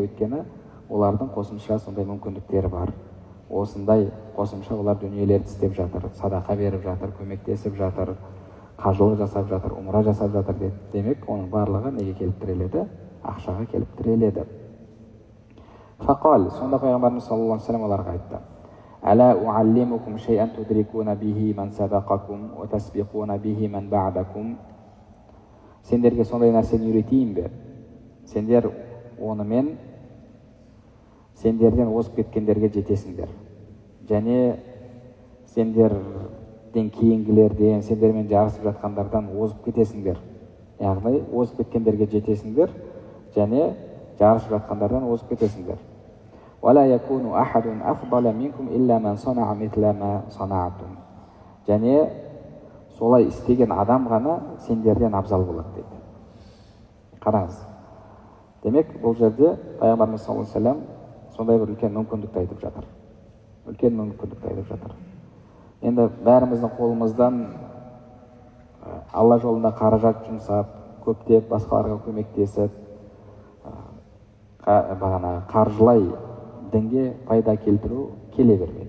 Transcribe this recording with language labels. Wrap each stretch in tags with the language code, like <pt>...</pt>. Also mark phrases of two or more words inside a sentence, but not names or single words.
<kk>Өйткені олардың қосымша сондай мүмкіндіктері бар. Осындай қосымша олар дүниелерді істеп жатыр, садақа беріп жатыр, көмектесіп жатыр, қажылық жасап жатыр, умра жасап жатыр деді. Демек, оның барлығы неге келіп тіреледі? Ақшаға келіп тіреледі. Фақал, сонда пайғамбарымыз</kk> <ar>صلى الله عليه وسلم</ar> <kk>оларға айтты:</kk> <ar>ألا أعلمكم شيئا تدركون به من سبقكم وتسبقون به من بعدكم.</ar> <kk>Сендерге сондай нәрсені үйретейін бе? Сендер онымен сендерден озып кеткендерге жетесіңдер. Және сендерден кейінгілерден, сендермен жарысып жатқандардан озып кетесіңдер. Яғни озып кеткендерге жетесіңдер және жарысып жатқандардан озып кетесіңдер.</kk> <ar>ولا يكون أحد أفضل منكم إلا من صنع مثل ما صنعتم.</ar> <kk>Және солай істеген адам ғана сендерден абзал болады дейді. Қараңыз. Демек, бұл жерде пайғамбарымыз</kk> <ar>صلى الله عليه وسلم</ar> <kk>сондай бір үлкен мүмкіндікті айтып жатыр. Енді бәріміздің қолымыздан Алла жолында қаражат жұмсап, көптеп басқаларға көмектесіп, қаржылай дінге пайда келтіру келе бермейді.</kk>